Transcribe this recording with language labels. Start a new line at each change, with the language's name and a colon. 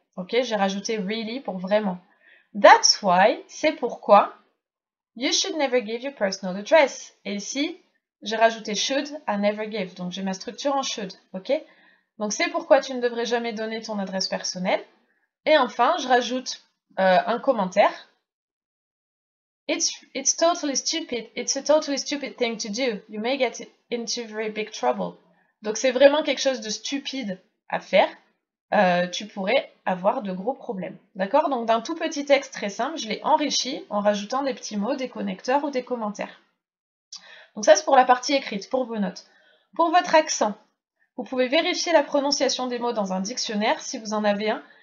French: Ok, j'ai rajouté really pour vraiment.
English: That's why,
French: c'est pourquoi,
English: you should never give your personal address.
French: Et ici, j'ai rajouté should à never give. Donc j'ai ma structure en should. Ok ? Donc c'est pourquoi tu ne devrais jamais donner ton adresse personnelle. Et enfin, je rajoute un commentaire.
English: It's totally stupid. It's a totally stupid thing to do. You may get into very big trouble.
French: Donc c'est vraiment quelque chose de stupide à faire. Tu pourrais avoir de gros problèmes. D'accord ? Donc d'un tout petit texte très simple, je l'ai enrichi en rajoutant des petits mots, des connecteurs ou des commentaires. Donc ça c'est pour la partie écrite, pour vos notes. Pour votre accent, vous pouvez vérifier la prononciation des mots dans un dictionnaire, si vous en avez un.